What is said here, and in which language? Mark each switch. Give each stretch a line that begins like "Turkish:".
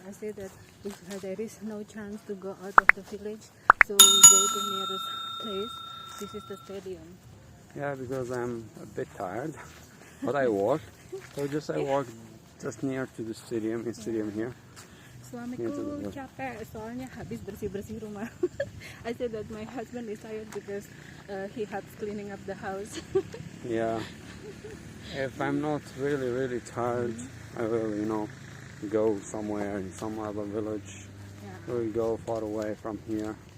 English: I say that if there is no chance to go out of the village, so we go to nearest place. This is the stadium. Yeah, because I'm a bit tired, but I walk. So I walk just near to the stadium, here.
Indonesian: Suamiku capek soalnya habis bersih-bersih rumah.
English: I said that my husband is tired because he helps cleaning up the house. Yeah. If I'm not really tired, I will, go somewhere in some other village. We'll go far away from here.